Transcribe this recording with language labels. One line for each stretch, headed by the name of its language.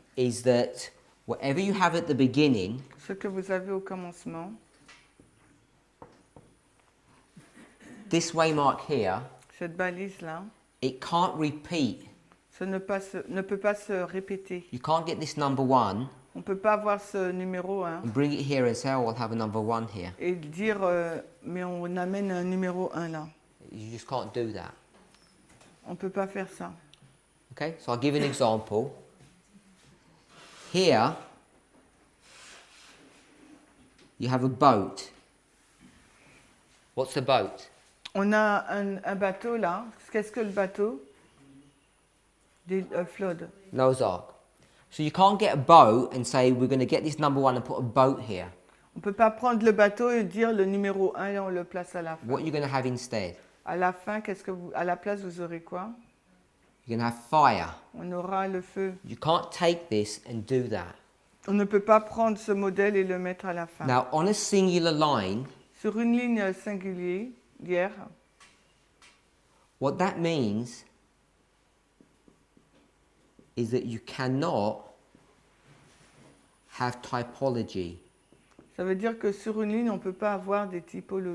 English: is that whatever you have at the beginning,
French: ce que vous avez au commencement,
English: this waymark here,
French: cette balise là,
English: it can't repeat.
French: ça ne peut pas se répéter.
English: You can't get this number 1
French: On ne peut pas avoir ce numéro 1
English: and bring it here and say, oh, I'll have a number 1 here.
French: et dire mais on amène un numéro 1 là.
English: You just can't do that.
French: On ne peut pas faire ça.
English: Okay, so I'll give you an example. Here, you have a boat. What's the boat?
French: On a un bateau là. Qu'est-ce que le bateau? Des flood.
English: Noah's Ark. So you can't get a boat and say, we're going to get this number one and put a boat here.
French: On ne peut pas prendre le bateau et dire le numéro 1 et on le place à la fin.
English: What are you going to have instead?
French: À la fin, à la place, vous aurez quoi?
English: You're going to have fire.
French: On aura le feu.
English: You can't take this and do that.
French: On ne peut pas prendre ce modèle et le mettre à la fin.
English: Now, on a singular line,
French: Sur une ligne singulière,
English: what that means is that you cannot have typology.
French: ça veut dire que sur une ligne, on ne peut pas avoir des types.